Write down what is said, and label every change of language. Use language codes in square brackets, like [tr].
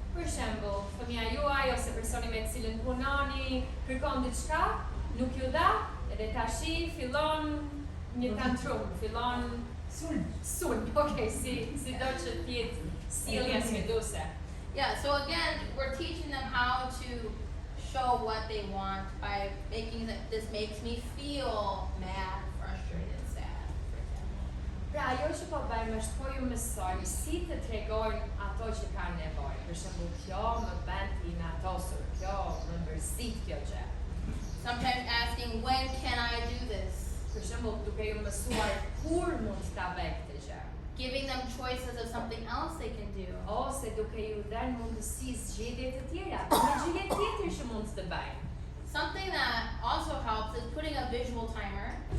[sq] Për shembull, fëmia juaj ose personi me të cilën punoni kërkon diçka, nuk ju dha, edhe tashi fillon një tantrum, fillon sulm. Okej, si do që të jetë sjellja sfiduese. [en] Yeah, so again, we're teaching them how to show what they want by making that this makes me feel mad, frustrated, sad, for example. [sq] Pra, ajo që po bëjmë është po ju mësojmë si të tregojnë ato që kanë nevojë. Për shembull, kjo më bën të inatosur, kjo më mërzit kjo gjë. [en] Sometimes asking, when can I do this? [sq] Për shembull, duke ju mësuar kur mund ta bëj këtë gjë. [en] Giving them choices of something else they can do. [sq] Ose duke ju dhënë mundësi zgjedhje të tjera, një gjë tjetër që mund të bëjnë. [en] Something that also helps is putting a visual timer.